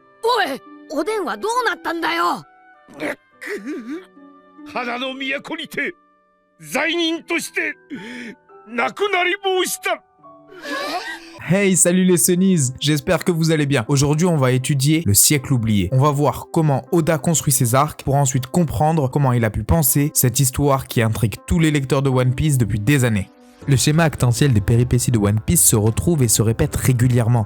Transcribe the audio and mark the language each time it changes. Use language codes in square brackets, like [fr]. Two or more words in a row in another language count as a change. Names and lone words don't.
[ja] おい、おでんはどうなったんだよ。花の都にて罪人として亡くなり申した。 [fr] Hey, salut les Sunnies, j'espère que vous allez bien. Aujourd'hui, on va étudier le siècle oublié. On va voir comment Oda construit ses arcs pour ensuite comprendre comment il a pu penser cette histoire qui intrigue tous les lecteurs de One Piece depuis des années. Le schéma actantiel des péripéties de One Piece se retrouve et se répète régulièrement.